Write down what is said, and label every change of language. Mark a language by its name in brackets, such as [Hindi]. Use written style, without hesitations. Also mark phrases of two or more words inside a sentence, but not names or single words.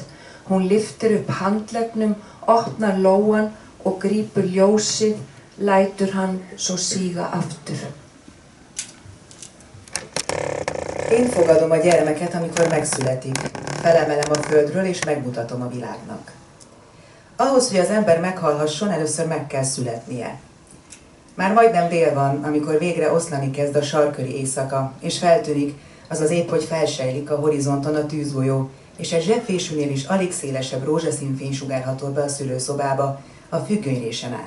[Icelandic] Hún lyftir upp handleggnum, opnar lóan og grípur ljósið, lætur hann svo síga aftur. [Hungarian] Én fogadom a gyermeket, amikor megszületik. Felemelem a földről és megmutatom a világnak. Ahhoz, hogy az ember meghalhasson, először meg kell születnie. Már majdnem dél van, amikor végre oszlani kezd a sarkköri éjszaka, és feltűnik, azaz épp hogy felsejlik a horizonton a tűzgolyó, és egy zsebfésűnél is alig szélesebb rózsaszín fény sugárhatol be a szülőszobába, a függönyrésen át.